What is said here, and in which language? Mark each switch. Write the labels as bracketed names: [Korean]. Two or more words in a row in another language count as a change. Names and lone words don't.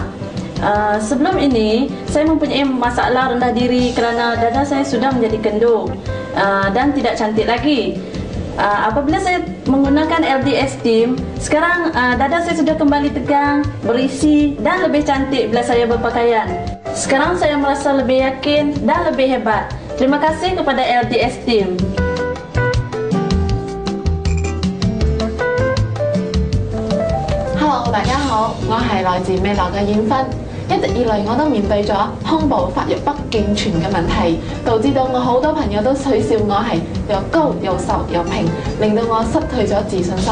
[Malay] Sebelum ini, saya mempunyai masalah rendah diri kerana dada saya sudah menjadi kendur dan tidak cantik lagi. Apabila saya menggunakan LD Esteem, sekarang dada saya sudah kembali tegang, berisi dan lebih cantik bila saya berpakaian. Sekarang saya merasa lebih yakin dan lebih hebat. Terima kasih kepada LD Esteem. [Cantonese] Hello， 大家好，我係來自美樂嘅燕芬。一直以嚟我都面對咗胸部發育不健全嘅問題，導致到我好多朋友都取笑我係又高又瘦又平，令到我失去咗自信心。